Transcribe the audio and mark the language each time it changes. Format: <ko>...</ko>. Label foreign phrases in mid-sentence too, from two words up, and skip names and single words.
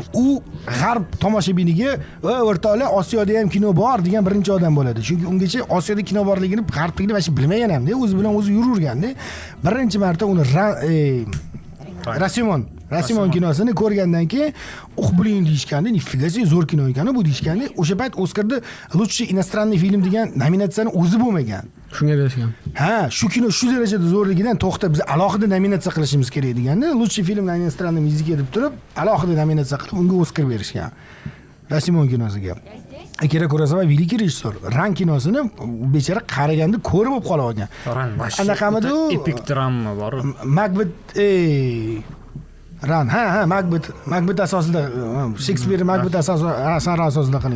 <uz>U g'arb tomoshabiniga va o'rtoqlar Osiyoda ham kino bor degan birinchi odam bo'ladi. Chunki ungacha Osiyoda kino borligini g'arbliklar hech bilmagan ham-da, o'zi bilan o'zi yuraverganda. Birinchi marta uni Rasimon kinosini ko'rgandan keyin blin deyishganda, nifiga zo'r kino ekan bu deyishganda, o'sha payt Oskarda</uz> <ru>лучший иностранный film</ru> <uz>degan nominatsiyani o'zi bo'lmagan. Shunga berishgan. Ha, shu kino shu darajada zo'rligidan to'xtab biz alohida nominatsiya qilishimiz kerak deganda,</uz> <ru>лучший film на иностранном языке</ru> <uz>deb turib, alohida nominatsiya qilib unga Oskar berishgan. Rasimon kinosiga. Akira Kurosawa великий rejissor. Ran kinosini bechara qaraganda ko'rib olib qolib olgan. Anaqamidi u epik drama bor. Macbeth Ran, Macbeth asosida, Shakespeare Macbeth asosida qilingan.</uz>